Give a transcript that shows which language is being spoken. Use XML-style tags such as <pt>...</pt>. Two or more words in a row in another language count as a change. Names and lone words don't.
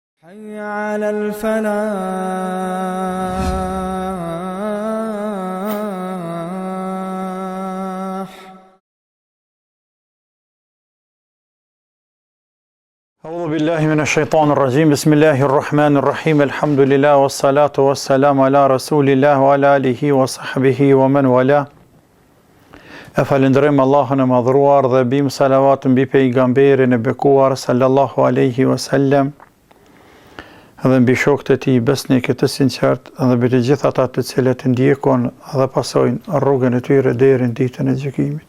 <ar>حي على الفلاح. أعوذ بالله من الشيطان الرجيم. بسم الله الرحمن الرحيم. الحمد لله والصلاة والسلام على رسول الله وعلى آله وصحبه ومن والاه.</ar> <sq>E falenderojm Allahun e madhruar dhe bim salavat mbi pejgamberin e bekuar</sq> <ar>صلى الله عليه وسلم</ar> <sq>dhe mbi shokët e tij besnik të sinqert dhe mbi të gjithë ata të cilët ndjekon dhe pasojnë rrugën e tyre deri në ditën e gjykimit.</sq>